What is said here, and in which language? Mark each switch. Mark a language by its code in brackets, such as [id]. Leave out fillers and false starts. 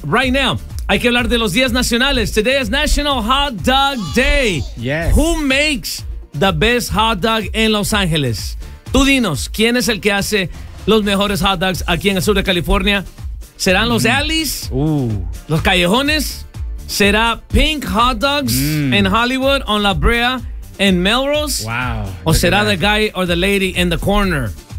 [en] Right now, [es] hay que hablar de los días nacionales. [en] Today is National Hot Dog Day. Yes. Who makes the best hot dog in Los Angeles? [es] Tú dinos, ¿quién es el que hace los mejores hot dogs aquí en el sur de California? ¿Serán los alleys? ¿Los callejones? ¿Será Pink Hot Dogs [en] in Hollywood on La Brea in Melrose? Wow. [es] ¿O será [en] the guy or the lady in the corner?